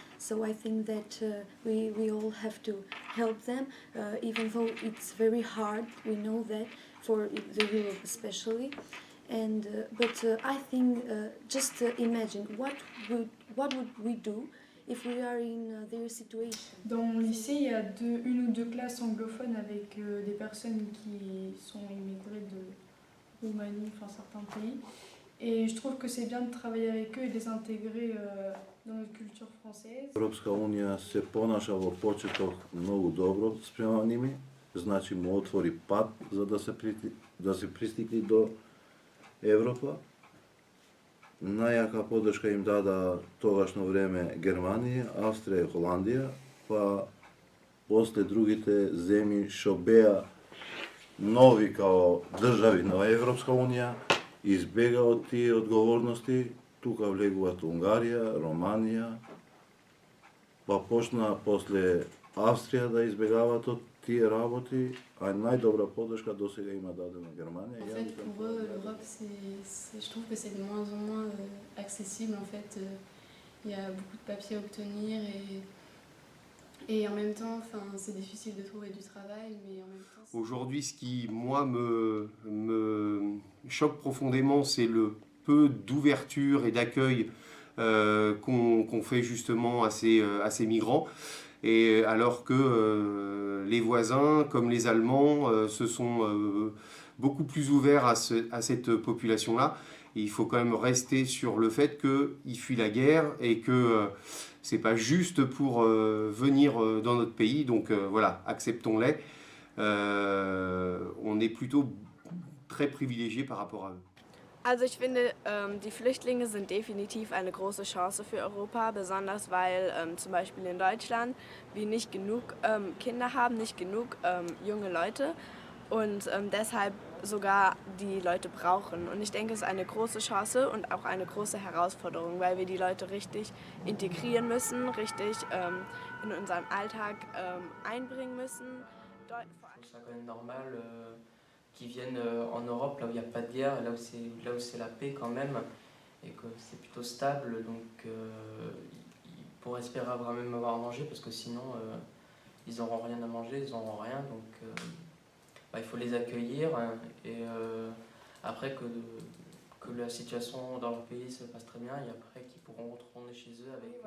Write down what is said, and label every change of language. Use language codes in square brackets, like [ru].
[en] So I think that we all have to help them, even though it's very hard. We know that for the Europe especially, and but I think just imagine what would we do if we are in their situation. [fr] Dans mon lycée, il y a une ou deux classes anglophones avec des personnes qui sont immigrées de Roumanie, enfin certains pays. Et je trouve que c'est bien de travailler avec eux et de les intégrer dans notre culture française. [mk] Европска унија се понаша во почеток многу добро спрема ними, значи му отвори пат за да се пристигне до Европа. Најака поддршка им дада тогашно време Германија, Австрија и Холандија, па после другите земји што беа нови као држави на Европска унија, избегаат тие одговорности, тука влегуваат Унгарија, Романија, па почна после Австрија да избегаваат од тие работи, а најдобра поддршка досега има дадена Германија. [fr] En fait, pour eux, l'Europe, je trouve que c'est de moins en moins accessible. En fait, il y a beaucoup de papiers à obtenir et en même temps, c'est difficile de trouver du travail, mais en même temps... Aujourd'hui, ce qui, moi, me choque profondément, c'est le peu d'ouverture et d'accueil qu'on fait justement à ces migrants. Et alors que les voisins, comme les Allemands, se sont beaucoup plus ouverts à cette population-là. Il faut quand même rester sur le fait qu'ils fuient la guerre et que c'est pas juste pour venir dans notre pays. Donc voilà, acceptons-les. On est plutôt très privilégiés par rapport à eux. [de] Also ich finde, die Flüchtlinge sind definitiv eine große Chance für Europa, besonders weil zum Beispiel in Deutschland wir nicht genug Kinder haben, nicht genug junge Leute und deshalb sogar die Leute brauchen. Und ich denke, es ist eine große Chance und auch eine große Herausforderung, weil wir die Leute richtig integrieren müssen, richtig in unseren Alltag einbringen müssen. [fr] C'est quand même normal qui viennent en Europe, là où il n'y a pas de guerre, là où c'est la paix quand même, et que c'est plutôt stable, donc ils pourraient espérer même avoir à manger, parce que sinon ils n'auront rien à manger, ils n'auront rien, donc il faut les accueillir, et après que la situation dans leur pays se passe très bien, et après qu'ils pourront retourner chez eux avec...